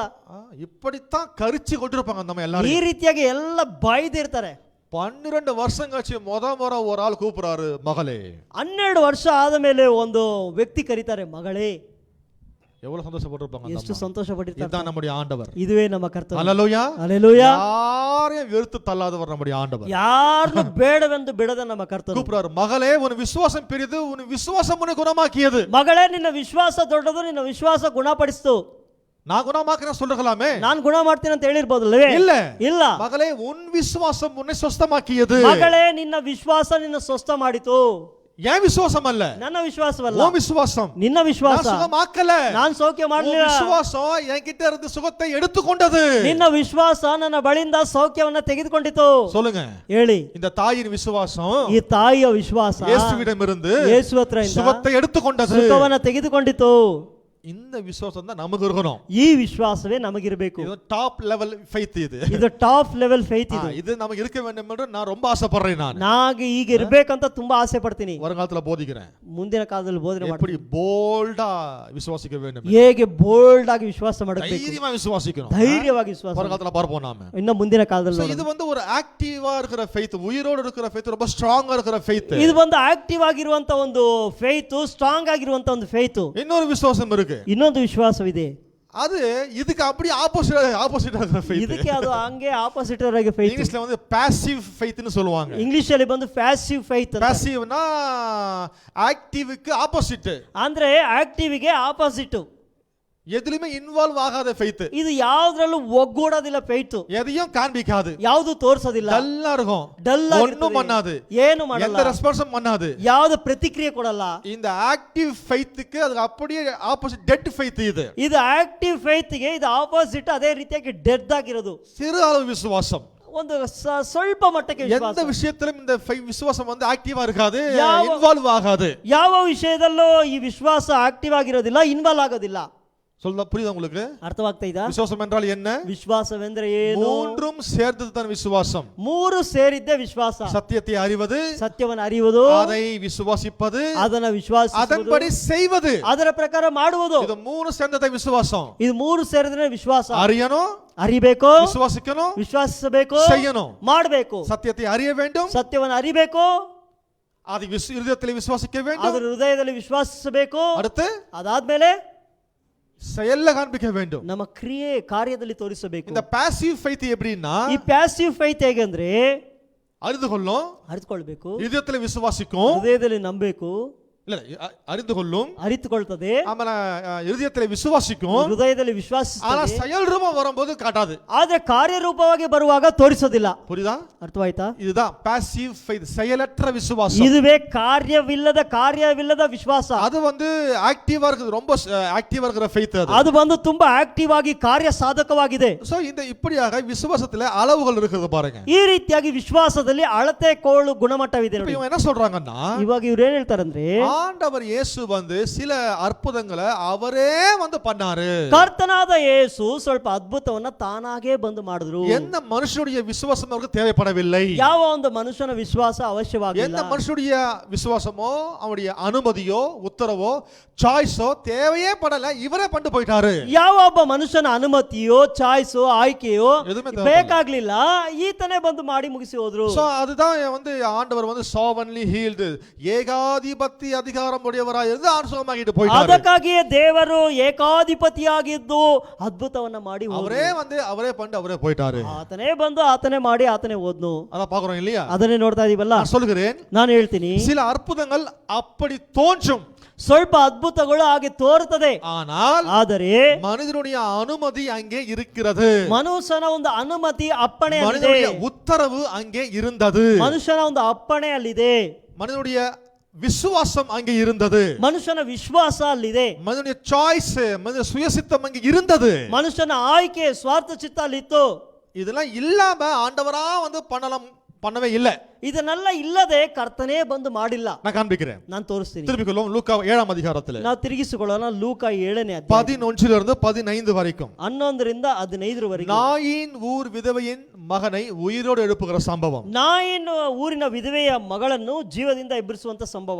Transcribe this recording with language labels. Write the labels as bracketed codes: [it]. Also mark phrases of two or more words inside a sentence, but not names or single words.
[ta] இப்படித்தான் கரிச்சு கொண்டிருப்பாங்க நம்ம [kn] ಈ [ta] எல்லாரும். [kn] ರೀತಿಯಾಗಿ ಎಲ್ಲ ಬಾಯ್ದಿರ್ತಾರೆ. [ta] 12 வருஷம் கழிச்சு முறை ஒரு ஆள் கூப்பிடுறாரு, மகளே. [kn] 12 ವರ್ಷ ಆದ ಮೇಲೆ ಒಂದು ವ್ಯಕ್ತಿ ಕರೀತಾರೆ, ಮಗಳೇ. [ta] எவ்வளவு சந்தோஷப்பட்டிருப்பாங்க. [kn] ಎಷ್ಟು ಸಂತೋಷ ಪಟ್ಟಿರ್ತಾರೆ. [ta] இதுதான் நம்முடைய ஆண்டவர். [kn] ಇದುವೇ ನಮ್ಮ ಕರ್ತವ್ಯ. [ta] ஹல்லேலூயா. [kn] ಹಲ್ಲೆಲೂಯಾ. [ta] யாரையும் வெறுத்து தள்ளாதவர் நம்முடைய ஆண்டவர். [kn] ಯಾರನ್ನು ಬೇಡವೆಂದು ಬಿಡದ ನಮ್ಮ ಕರ್ತವ್ಯ. [ta] கூப்பிடுறாரு, மகளே உன் விசுவாசம் பெரியது, உன் விசுவாசம் உன்னை குணமாக்கியது. [kn] ಮಗಳೇ ನಿನ್ನ ವಿಶ್ವಾಸ ದೊಡ್ಡದು, ನಿನ್ನ ವಿಶ್ವಾಸ ಗುಣಪಡಿಸ್ತು. [ta] நான் குணமாக்குறேன் சொல்றீங்களாமே, [kn] ನಾನು ಗುಣ ಮಾಡ್ತೀನಿ ಅಂತ ಹೇಳಿರ್ಬೋದಲ್ವೇ? [ta] இல்ல [kn] ಇಲ್ಲ. [ta] மகளே உன் விசுவாசம் உன்னை சொஸ்தமாக்கியது. [kn] ಮಗಳೇ ನಿನ್ನ ವಿಶ್ವಾಸ ನಿನ್ನ ಸ್ವಸ್ಥ ಮಾಡಿತು. [ta] ஏன் விசுவாசம் அல்ல, [kn] ನನ್ನ ವಿಶ್ವಾಸವಲ್ಲ, [ta] உன் விசுவாசம். [kn] ನಿನ್ನ ವಿಶ್ವಾಸ. [ta] நான் சுகமாக்கல, [kn] ನಾನು ಸೌಖ್ಯ [ta] உன் [kn] ಮಾಡಲಿಲ್ಲ. [ta] விசுவாசம் என்கிட்ட இருந்து சுகத்தை எடுத்துக்கொண்டது. [kn] ನಿನ್ನ ವಿಶ್ವಾಸ ನನ್ನ ಬಳಿಯಿಂದ ಸೌಖ್ಯವನ್ನ ತೆಗೆದುಕೊಂಡಿತು. [ta] சொல்லுங்க, [kn] ಹೇಳಿ. [ta] இந்த தாயின் விசுவாசம் [kn] ಈ ತಾಯಿಯ ವಿಶ್ವಾಸ [ta] இயேசுவிடமிருந்து [kn] ಯೇಸು ಹತ್ರದಿಂದ [ta] சுகத்தை எடுத்துக்கொண்டது. [kn] ಸುಖವನ್ನ ತೆಗೆದುಕೊಂಡಿತು. [ta] இந்த விசுவாசம் தான் நமக்கு இருக்கணும். [kn] ಈ ವಿಶ್ವಾಸವೇ ನಮಗಿರಬೇಕು. [ta] இது [en] top level faith. [kn] ಇದು [en] top level faith. [ta] இது நமக்கு இருக்க வேண்டும் என்று நான் ரொம்ப ஆசைப்படுறேன். [kn] ನಾಗೆ ಈಗ ಇರಬೇಕಂತ ತುಂಬಾ ಆಸೆ ಪಡ್ತೀನಿ. [ta] வருங்காலத்துல போதிக்கிறேன் [kn] ಮುಂದಿನ ಕಾಲದಲ್ಲಿ ಬೋಧನೆ [ta] எப்படி [kn] ಮಾಡ್ತೀನಿ. [ta] போல்டா விசுவாசிக்க வேண்டும், [kn] ಹೇಗೆ ಬೋಲ್ಡ್ ಆಗಿ ವಿಶ್ವಾಸ ಮಾಡಬೇಕು, [ta] தைரியமா விசுவாசிக்கணும். [kn] ಧೈರ್ಯವಾಗಿ ವಿಶ್ವಾಸ. [ta] வருங்காலத்துல பார்ப்போம் நாம. [kn] ಇನ್ನು ಮುಂದಿನ ಕಾಲದಲ್ಲಿ [ta] So, இது வந்து ஒரு ஆக்டிவா இருக்கிற ஃபெய்த், உயிரோடு இருக்கிற ஃபெய்த், ரொம்ப ஸ்ட்ராங்கா இருக்கிற ஃபெய்த். [kn] ಇದು ಒಂದು ಆಕ್ಟಿವ್ ಆಗಿರುವಂತ ಒಂದು ಫೇತ್, ಸ್ಟ್ರಾಂಗ್ ಆಗಿರುವಂತ ಒಂದು ಫೇತ್. [ta] இன்னொரு விசுவாசம் இருக்கு, [kn] ಇನ್ನೊಂದು ವಿಶ್ವಾಸವಿದೆ. [ta] அது இதுக்கு அப்படியே ஆப்போசிட்டா இருக்கிற ஃபெய்த். [kn] ಇದಕ್ಕೆ ಅದು ಹಂಗೆ ಆಪೋಸಿಟ್ ಆಗಿ ಫೇತ್. [ta] இங்கிலீஷ்ல வந்து [en] passive faith [ta] சொல்லுவாங்க. [kn] ಇಂಗ್ಲಿಷ್ ಅಲ್ಲಿ ಬಂದು [en] passive faith. [ta] பாசிவ்னா ஆக்டிவ்க்கு ஆப்போசிட். [kn] ಅಂದ್ರೆ ಆಕ್ಟಿವ್ ಗೆ ಆಪೋಸಿಟ್. [ta] எதுலயுமே இன்வால்வ் ஆகாத ஃபெய்த். [kn] ಇದು ಯಾವುದ್ರಲ್ಲೂ ಒಗ್ಗೂಡೋದಿಲ್ಲ ಫೇತ್. [ta] எதையும் காண்பிக்காது, [kn] ಯಾವುದು ತೋರಿಸೋದಿಲ್ಲ, [ta] டல்லா இருக்கும், [kn] ಡಲ್ [ta] ஒண்ணும் பண்ணாது, [kn] ಏನು ಮಾಡಲ್ಲ, [ta] எந்த ரெஸ்பான்ஸும் பண்ணாது, [kn] ಯಾವುದು ಪ್ರತಿಕ್ರಿಯೆ ಕೊಡಲ್ಲ. [ta] இந்த [en] active faith [ta] அது அப்படியே [en] opposite dead faith. [kn] ಇದು [en] active faith [kn] ಗೆ ಇದು ಆಪೋಸಿಟ್, ಅದೇ ರೀತಿಯಾಗಿ ಡೆಡ್ ಆಗಿರೋದು. [ta] சிறு அளவு விசுவாசம், [kn] ಒಂದು ಸ್ವಲ್ಪ ಮಟ್ಟಕ್ಕೆ [ta] எந்த [kn] ವಿಶ್ವಾಸ. [ta] விஷயத்திலும் இந்த விசுவாசம் வந்து ஆக்டிவா இருக்காது, [kn] ಯಾವ- [ta] இன்வால்வ் ஆகாது. [kn] ಯಾವ ವಿಷಯದಲ್ಲೂ ಈ ವಿಶ್ವಾಸ ಆಕ್ಟಿವ್ ಆಗಿರೋದಿಲ್ಲ, ಇನ್ವಾಲ್ವ್ ಆಗೋದಿಲ್ಲ. [ta] சொல்ல புரியுதா உங்களுக்கு? [kn] ಅರ್ಥವಾಗ್ತಾ ಇದಾ? [ta] விசுவாசம் என்றால் என்ன? [kn] ವಿಶ್ವಾಸವೆಂದ್ರೆ ಏನು? [ta] மூன்றும் சேர்ந்தது தான் விசுவாசம். [kn] ಮೂರು ಸೇರಿದ್ದೆ ವಿಶ್ವಾಸ. [ta] சத்தியத்தை அறிவது, [kn] ಸತ್ಯವನ್ನು ಅರಿಯುವುದು, [ta] அதை விசுவாசிப்பது, [kn] ಅದನ್ನ ವಿಶ್ವಾಸಿಸುವುದು, [ta] அதன்படி செய்வது. [kn] ಅದರ ಪ್ರಕಾರ ಮಾಡುವುದು. [ta] இது மூணு சேர்ந்ததை விசுவாசம். [kn] ಇದು ಮೂರು ಸೇರಿದ್ರೆ ವಿಶ್ವಾಸ. [ta] அறியணும், [kn] ಅರಿಬೇಕು, [ta] விசுவாசிக்கணும், [kn] ವಿಶ್ವಾಸಿಸಬೇಕು, [ta] செய்யணும். [kn] ಮಾಡಬೇಕು. [ta] சத்தியத்தை அறிய வேண்டும், [kn] ಸತ್ಯವನ್ನು ಅರಿಬೇಕು, [ta] அதை இருதயத்தில் விசுவாசிக்க [kn] ಅದರ [ta] வேண்டும், [kn] ಹೃದಯದಲ್ಲಿ ವಿಶ್ವಾಸಿಸಬೇಕು. [ta] அடுத்து [kn] ಅದಾದ್ಮೇಲೆ [ta] செயல்ல காண்பிக்க வேண்டும். [kn] ನಮ್ಮ ಕ್ರಿಯೆ ಕಾರ್ಯದಲ್ಲಿ ತೋರಿಸಬೇಕು. [ta] இந்த [en] passive faith [ta] எப்படின்னா, [kn] ಈ [en] passive faith [kn] ಹೇಗೆಂದ್ರೆ [ta] அறிந்து கொள்ளும், [kn] ಅರಿತುಕೊಳ್ಬೇಕು, [ta] இதயத்தில் விசுவாசிக்கும், [kn] ಹೃದಯದಲ್ಲಿ ನಂಬಬೇಕು, [ta] இல்ல அறிந்து கொள்ளும், [kn] ಅರಿತುಕೊಳ್ತದೆ, [ta] ஆமால இருதயத்தில் விசுவாசிக்கும், [kn] ಹೃದಯದಲ್ಲಿ [ta] ஆனா [kn] ವಿಶ್ವಾಸಿಸುತ್ತದೆ. [ta] செயல் ரூபம் வரும்போது காட்டாது. [kn] ಆದ್ರೆ ಕಾರ್ಯರೂಪವಾಗಿ ಬರುವಾಗ ತೋರಿಸೋದಿಲ್ಲ. [ta] புரியுதா? [kn] ಅರ್ಥವಾಯ್ತಾ? [ta] இதுதான் [en] passive faith, [ta] செயலற்ற விசுவாசம். [kn] ಇದುವೇ ಕಾರ್ಯವಿಲ್ಲದ ವಿಶ್ವಾಸ. [ta] அது வந்து ஆக்டிவா இருக்குது, ரொம்ப ஆக்டிவா இருக்கிற ஃபெய்த் அது. [kn] ಅದು ಬಂದು ತುಂಬಾ ಆಕ್ಟಿವ್ ಆಗಿ ಕಾರ್ಯ ಸಾಧಕವಾಗಿದೆ. [ta] சோ இந்த இப்படியாக விசுவாசத்துல அளவுகள் இருக்குது பாருங்க. [kn] ಈ ರೀತಿಯಾಗಿ ವಿಶ್ವಾಸದಲ್ಲಿ ಅಳತೆ ಕೋಳು ಗುಣಮಟ್ಟವಿದೆ [ta] இப்போ [kn] ನೋಡಿ. [ta] இவங்க என்ன சொல்றாங்கன்னா, [kn] ಇವಾಗ ಇವ್ರು ಏನ್ ಹೇಳ್ತಾರಂದ್ರೆ, [ta] ஆண்டவர் இயேசு வந்து சில அற்புதங்களை அவரே வந்து பண்ணாரு. [kn] ಕರ್ತನಾದ ಯೇಸು ಸ್ವಲ್ಪ ಅದ್ಭುತವನ್ನ ತಾನಾಗೇ ಬಂದು ಮಾಡಿದ್ರು. [ta] எந்த மனுஷனுடைய விசுவாசம் அவருக்கு தேவைப்படவில்லை. [kn] ಯಾವ ಒಂದು ಮನುಷ್ಯನ ವಿಶ್ವಾಸ ಅವಶ್ಯವಾಗಿಲ್ಲ. [ta] எந்த மனுஷனுடைய விசுவாசமோ அவருடைய அனுமதியோ உத்தரவோ சாய்ஸோ தேவையே படல, இவரே பண்ணிட்டு போயிட்டாரு. [kn] ಯಾವ ಒಬ್ಬ ಮನುಷ್ಯನ ಅನುಮತಿಯೋ ಚಾಯ್ಸೋ ಆಯ್ಕೆಯೋ [ta] எதுவுமே [kn] ಬೇಕಾಗ್ಲಿಲ್ಲ, ಈತನೇ ಬಂದು ಮಾಡಿ ಮುಗಿಸಿ ಹೋದ್ರು. [ta] சோ அதுதான் வந்து ஆண்டவர் வந்து [en] sovereignly healed, [ta] ஏகாதிபத்திய அதிகாரம் உடையவராய் இருந்து சுகமாக்கிட்டு போயிட்டாரு. [kn] ಅದಕ್ಕಾಗಿಯೇ ದೇವರು ಏಕಾಧಿಪತಿಯಾಗಿದ್ದು ಅದ್ಭುತವನ್ನ ಮಾಡಿ [ta] அவரே வந்து அவரೇ பண்ணிட்டு அவரೇ போயிட்டாரு. [kn] ಆತನೇ ಬಂದು ಆತನೇ ಮಾಡಿ ಆತನೇ ಹೋದ್ನು. [ta] அத பாக்குறோம் இல்லையா? [kn] ಅದನ್ನೇ ನೋಡ್ತಾ ಇದೀವಲ್ಲ. [ta] நான் சொல்கிறேன், [kn] ನಾನು ಹೇಳ್ತೀನಿ, [ta] சில அற்புதங்கள் அப்படி தோன்றும், [kn] ಸ್ವಲ್ಪ ಅದ್ಭುತಗಳು ಹಾಗೆ ತೋರುತ್ತದೆ, ಆದರೆ [ta] மனிதனுடைய அனுமதி அங்கே இருக்கிறது, [kn] ಮನುಷ್ಯನ ಒಂದು ಅನುಮತಿ ಅಪ್ಪಣೆ ಅಲ್ಲಿದೆ, [ta] மனிதனுடைய உத்தரவு அங்கே இருந்தது, [kn] ಮನುಷ್ಯನ ಒಂದು ಅಪ್ಪಣೆ ಅಲ್ಲಿದೆ, [ta] மனிதனுடைய விசுவாசம் அங்கே இருந்தது, [kn] ಮನುಷ್ಯನ ವಿಶ್ವಾಸ ಅಲ್ಲಿದೆ, [ta] மனிதனுடைய சாய்ஸ், மனித சுயசித்தம் அங்கே இருந்தது, [kn] ಮನುಷ್ಯನ ಆಯ್ಕೆ ಸ್ವಾರ್ಥ ಚಿತ್ತ ಅಲ್ಲಿತ್ತು. [ta] இதெல்லாம் இல்லாம ஆண்டவரா வந்து பண்ணலாம் பண்ணவே இல்லை. [kn] ಇದನ್ನೆಲ್ಲ ಇಲ್ಲದೆ ಕರ್ತನೇ ಬಂದು ಮಾಡಿಲ್ಲ. [ta] நான் காண்பிக்கிறேன். [kn] ನಾನು ತೋರಿಸ್ತೀನಿ. [ta] திருப்பிக் கொள்வோம் லூக்கா 7ஆம் அதிகாரத்தில் [kn] ನಾವು ತಿರುಗಿಸಿಕೊಳ್ಳೋಣ ಲೂಕ 7ನೇ ಅಧ್ಯಾಯ [ta] 11 15 வரைக்கும். [kn] 11ರಿಂದ 15 ವರೆಗೆ. [ta] நாயின் ஊர் விதவையின் மகனை உயிரோடு எழுப்புகிற சம்பவம். [kn] ನಾಯಿನ್ ಊರಿನ ವಿಧವೆಯ ಮಗಳನ್ನು ಜೀವದಿಂದ ಎಬ್ಬಿಸುವಂತ ಸಂಭವ.